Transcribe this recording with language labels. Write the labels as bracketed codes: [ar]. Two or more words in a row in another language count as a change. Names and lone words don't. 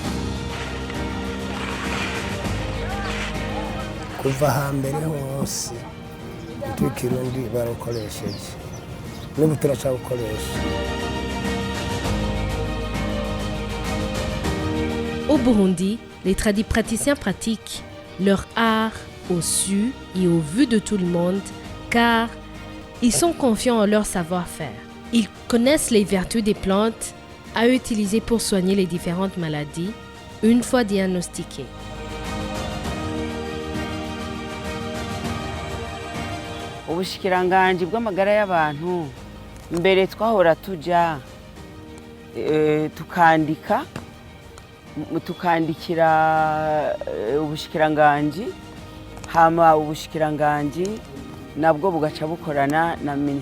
[rn] Kuva hambere hose ikirundi barukoresheje n'ubu turacawukoresha. [fr] Au Burundi, les praticiens pratiquent leur art au su et au vu de tout le monde car ils sont confiants en leur savoir-faire. Ils connaissent les vertus des plantes à utiliser pour soigner les différentes maladies une fois diagnostiquées. [rn] Ubushikiranganji bw'amagara y'abantu mbere twahora tuja tukandikira ubushikiranganji hama ubushikiranganji nabwo bugaca bukorana na